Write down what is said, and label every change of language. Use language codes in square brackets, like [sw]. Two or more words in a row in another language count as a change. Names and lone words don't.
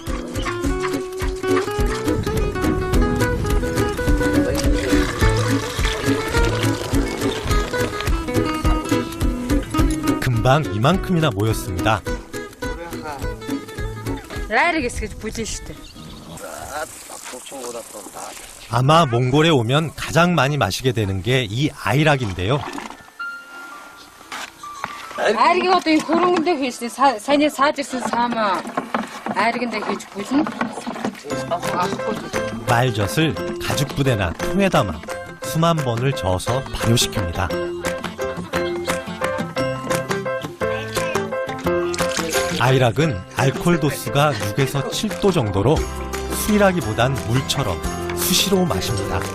[ko] 금방 이만큼이나 모였습니다. 아마 몽골에 오면 가장 많이 마시게 되는 게 이 아이락인데요. [mn] Айрыг одоо энэ хөрөнгөндөө хийсэн саяны саажирсан саамаа айргэндээ хийж бүлнэ. [ko] 말젖을 가죽부대나 통에 담아 수만 번을 저어서 발효시킵니다. 아이락은 알코올 도수가 6에서 7도 정도로 술이라기보단 물처럼 수시로 마십니다.